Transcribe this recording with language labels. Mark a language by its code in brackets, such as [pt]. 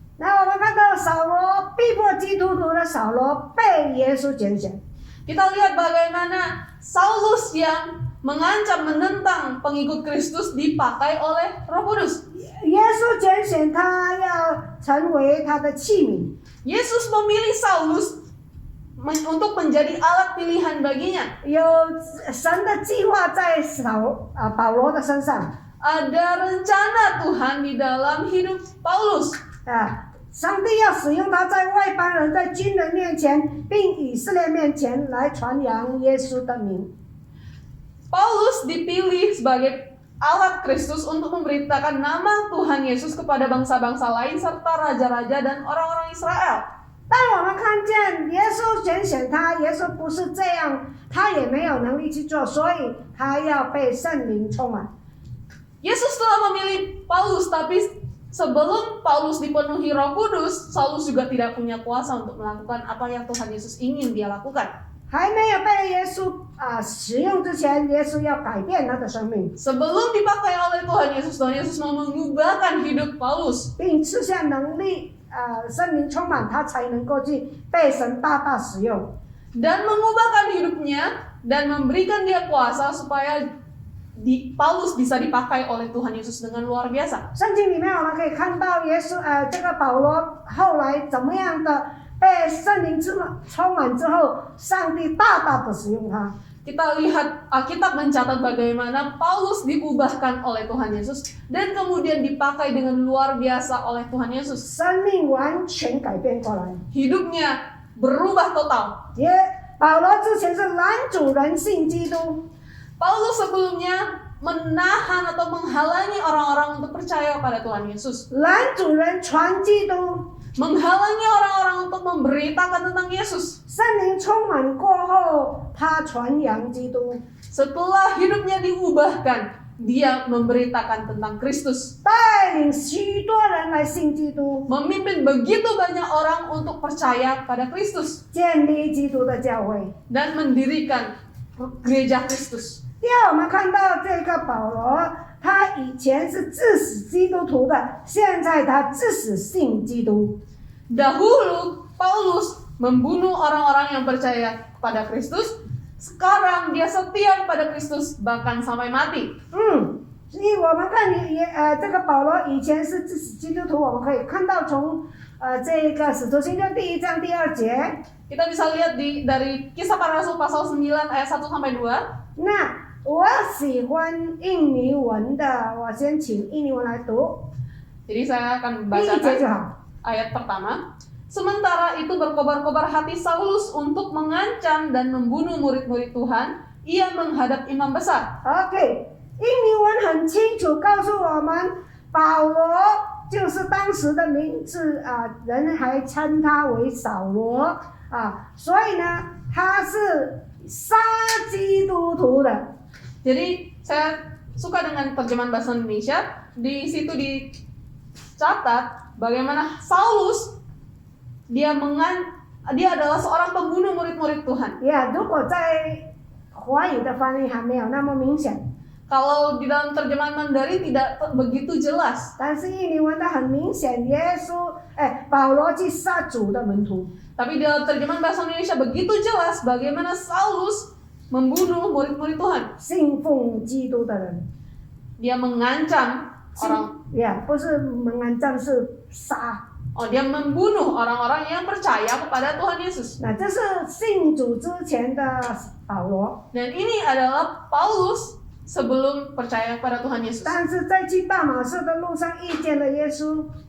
[zh] 那我们看到扫罗逼迫基督徒的扫罗被耶稣拣选， [id] Kita lihat bagaimana Saulus yang mengancam menentang pengikut Kristus dipakai oleh Roh Kudus. [zh] 耶稣拣选他要成为他的器皿。 [id] Yesus memilih Saulus untuk menjadi alat pilihan baginya. [zh] 有神的计划在保罗的身上 [id] Ada rencana Tuhan di dalam hidup Paulus. [zh] 啊，上帝要使用他在外邦人、在军人面前，并以色列面前来传扬耶稣的名。 [id] Paulus dipilih sebagai alat Kristus untuk memberitakan nama Tuhan Yesus kepada bangsa-bangsa lain serta raja-raja dan orang-orang Israel. [zh] 当我们看见耶稣拣选他，耶稣不是这样，他也没有能力去做，所以他要被圣灵充满。 [id] Yesus telah memilih Paulus, tapi sebelum Paulus dipenuhi Roh Kudus, Saulus juga tidak punya kuasa untuk melakukan apa yang Tuhan Yesus ingin dia lakukan. [zh] 还没有被耶稣使用之前，耶稣要改变他的生命， [id] Sebelum dipakai oleh Tuhan Yesus mau mengubahkan hidup Paulus, [zh] 并赐下能力，圣灵充满他，才能够去被神大大使用。 [id] dan mengubahkan hidupnya dan memberikan dia kuasa supaya Paulus bisa dipakai oleh Tuhan Yesus dengan luar biasa. [zh] 圣经里面我们可以看到这个保罗后来怎么样的被圣灵充满之后，上帝大大的使用他。 [id] Kita lihat Alkitab mencatat bagaimana Paulus diubahkan oleh Tuhan Yesus dan kemudian dipakai dengan luar biasa oleh Tuhan Yesus. [zh] 生命完全改变过来。 [id] Hidupnya berubah total. [zh] 保罗之前是拦阻人信基督， [id] Paulus sebelumnya menahan atau menghalangi orang-orang untuk percaya pada Tuhan Yesus. [zh] 拦阻人传基督。 [id] Menghalangi orang-orang untuk memberitakan tentang Yesus. [zh] 圣灵充满过后，他传扬基督， [id] Setelah hidupnya diubahkan, dia memberitakan tentang Kristus. [zh] 带领许多人来信基督， [id] Memimpin begitu banyak orang untuk percaya pada Kristus. [zh] 建立基督的教会。 [id] Dan mendirikan gereja Kristus. [zh] 第二，我们看到这个保罗，他以前是致死基督徒的，现在他致死信基督。 [id] Dahulu Paulus membunuh orang-orang yang percaya kepada Kristus. Sekarang dia setia kepada Kristus bahkan sampai mati. [zh] 所以我们看这个保罗以前是致死基督徒，我们可以看到从这个使徒行传第1章第2节。 [id] Kita bisa lihat dari Kisah Para Rasul pasal 9 ayat 1 sampai 2. [zh] 那我喜欢印尼文的，我先请印尼文来读， [id] Jadi saya akan [zh] 第1节就 [id] membacakan [zh] 好。 [id] ayat pertama. Sementara itu berkobar-kobar hati Saulus untuk mengancam dan membunuh murid-murid Tuhan. Ia menghadap imam besar. [zh] OK， 印尼文很清楚告诉我们，保罗就是当时的名字人还称他为扫罗所以呢，他是杀基督徒的。 [id] Jadi saya suka dengan terjemahan bahasa Indonesia. Di situ dicatat bagaimana Saulus dia adalah seorang pembunuh murid-murid Tuhan. [zh] 如果在华语的翻译还没有那么明显， [id] Kalau di dalam terjemahan Mandarin tidak begitu jelas. [zh] 但是印尼文的很明显，保罗去杀主的门徒。 [id] Tapi di dalam terjemahan bahasa Indonesia begitu jelas bagaimana Saulus membunuh murid-murid Tuhan. [zh] 信奉基督的人， [id] Dia mengancam orang. [zh] 不是mengancam是杀。 [id] Dia membunuh orang-orang yang percaya kepada Tuhan Yesus. [zh] 那这是信主之前的保罗， [id] Dan ini adalah Paulus sebelum percaya kepada Tuhan Yesus. [zh] 但是在去大马士的路上遇见了耶稣，